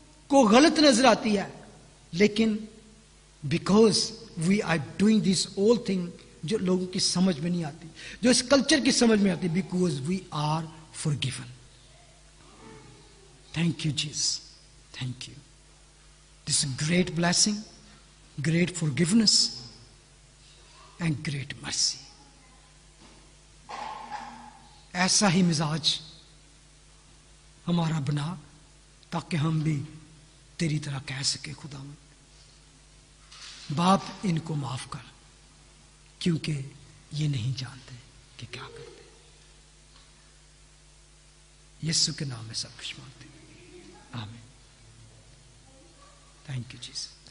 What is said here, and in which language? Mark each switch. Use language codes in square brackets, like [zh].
[ur] کو غلط نظر آتی ہے، لیکن [en] because we are doing this all thing [ur] جو لوگوں کی سمجھ میں نہیں آتی، جو اس کلچر کی سمجھ میں آتی، [en] Because we are forgiven۔ Thank you, Jesus. Thank you. This is great blessing, great forgiveness, and great mercy. [ur] ایسا ہی مزاج ہمارا بنا تاکہ ہم بھی تیری طرح کہہ سکے خداوند باپ ان کو معاف کر، کیونکہ یہ نہیں جانتے کہ کیا کرتے۔ یسوع کے نام میں سب کچھ مانگتے ہیں، آمین۔ [en] Thank you Jesus.